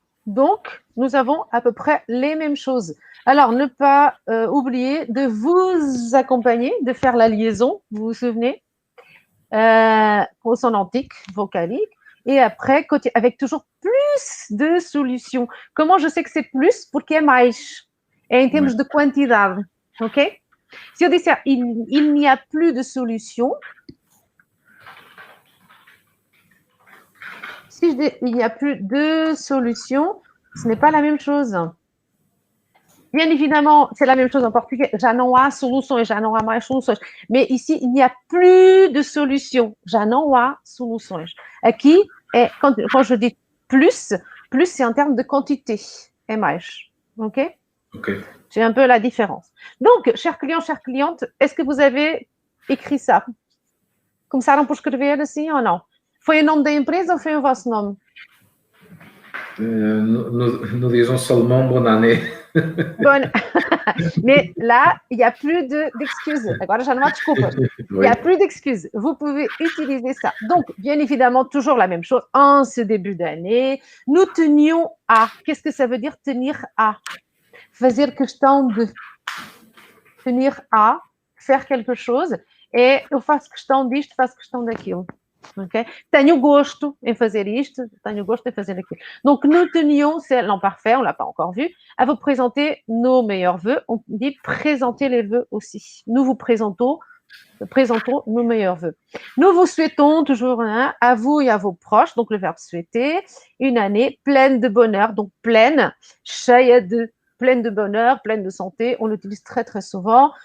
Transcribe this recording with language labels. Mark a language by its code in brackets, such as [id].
[fr] Donc, nous avons à peu près les mêmes choses. Alors, ne pas oublier de vous accompagner, de faire la liaison, vous vous souvenez, consonantique, vocalique, et après, avec toujours plus de solutions. Comment je sais que c'est plus? [pt] Porque é mais. É em termos de quantidade, ok? [fr] Si [pt] eu disser [fr] il n'y a plus de solution, si je dis il n'y a plus de solution, ce n'est pas la même chose. Bien évidemment, c'est la même chose en portugais. [pt] Já não há soluções, já não há mais soluções. [fr] Mais ici, il n'y a plus de solution. [pt] Já não há soluções. [fr] Aqui, quand je dis plus, c'est en termes de quantité. [pt] É mais. OK? OK. [fr] C'est un peu la différence. Donc, chers clients, chères clientes, est-ce que vous avez écrit ça? [pt] Começaram por escrever assim ou não? Foi o nome da empresa ou foi o vosso nome? [fr] Nous disons seulement bonne année. Bonne. Mais là, il n'y a plus d'excuses. [pt] Agora já não há desculpas. [fr] Il n'y a plus d'excuses. Vous pouvez utiliser ça. Donc, bien évidemment, toujours la même chose. En ce début d'année, nous tenions à. Qu'est-ce que ça veut dire tenir à? [pt] Fazer questão de. [fr] Tenir à, faire quelque chose. [pt] Et eu faço questão disto, faço questão daquilo. Okay? Tenho gosto em fazer isto, tenho gosto em fazer aquilo. [fr] Donc, nous tenions, c'est l'imparfait, on ne l'a pas encore vu, à vous présenter nos meilleurs vœux. On dit présenter les vœux aussi. Nous vous présentons nos meilleurs vœux. Nous vous souhaitons toujours à vous et à vos proches, donc le verbe souhaiter, une année pleine de bonheur, donc pleine, [pt] cheia de, [fr] pleine de bonheur, pleine de santé, on l'utilise très très souvent.